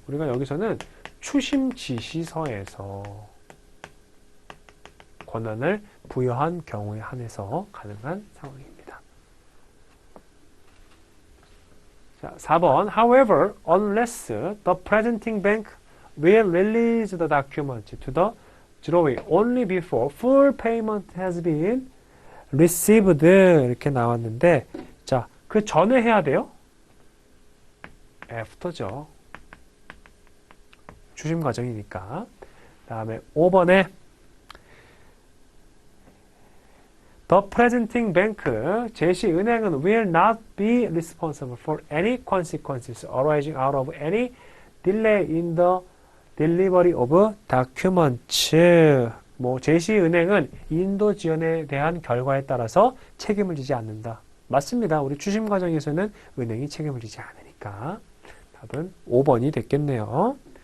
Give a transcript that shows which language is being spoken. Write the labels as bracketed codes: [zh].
[ko] 우리가 여기서는 추심 지시서에서 권한을 부여한 경우에 한해서 가능한 상황입니다. 자, 4번. [en] However, unless the presenting bank will release the document to the drawee only before full payment has been received [ko] 이렇게 나왔는데 자, 그 전에 해야 돼요? after죠. 추심 과정이니까. 다음에 5번에 [en] The presenting bank, 제시은행은 will not be responsible for any consequences arising out of any delay in the delivery of documents. [ko] 뭐 제시은행은 인도 지연에 대한 결과에 따라서 책임을 지지 않는다. 맞습니다. 우리 추심 과정에서는 은행이 책임을 지지 않으니까. 답은 5번이 됐겠네요.